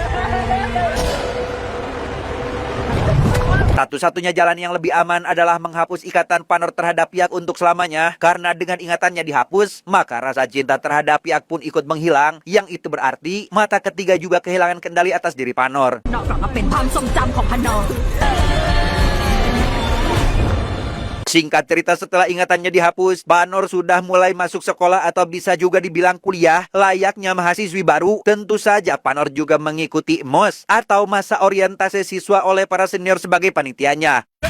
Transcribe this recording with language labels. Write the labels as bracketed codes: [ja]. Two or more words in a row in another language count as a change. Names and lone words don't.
[id] Satu-satunya jalan yang lebih aman adalah menghapus ikatan Panor terhadap Piak untuk selamanya. Karena dengan ingatannya dihapus, maka rasa cinta terhadap Piak pun ikut menghilang. Yang itu berarti mata ketiga juga kehilangan kendali atas diri Panor. [th] นอกจากมาเป็นความทรงจำของพนอ [id] Singkat cerita, setelah ingatannya dihapus, Panor sudah mulai masuk sekolah atau bisa juga dibilang kuliah. Layaknya mahasiswi baru, tentu saja Panor juga mengikuti MOS atau masa orientasi siswa oleh para senior sebagai panitianya.